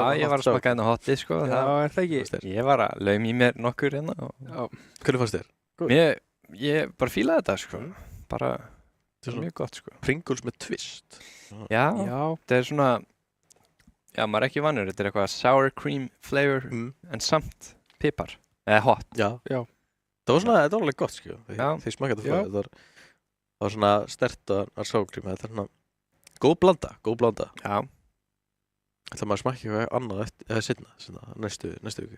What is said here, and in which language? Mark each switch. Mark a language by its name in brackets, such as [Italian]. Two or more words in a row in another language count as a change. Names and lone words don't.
[Icelandic] já, ég var að smakka hérna hotið, sko. já, er það ekki? þér. Ég var að laum í mér nokkur hérna og Já, Hvernig fannst þér? ég bara fílaði þetta, sko. Bara, Þetta er svona mjög gott, sko. Pringles með twist. Já, já, þetta er svona, já, maður er ekki vannur. Þetta er eitthvað [English] sour cream flavor [Icelandic] en samt pipar. Eða hot. Já. Já. Það var svona, þetta var alveg gott, sko. Já. Þegar smakkaði Já. þetta það var svona sterkt að sákrím. Þetta er svona góð blanda, góð blanda. Já, Ætla maður að smakka eitthvað annað eftir, seinna, næstu viku.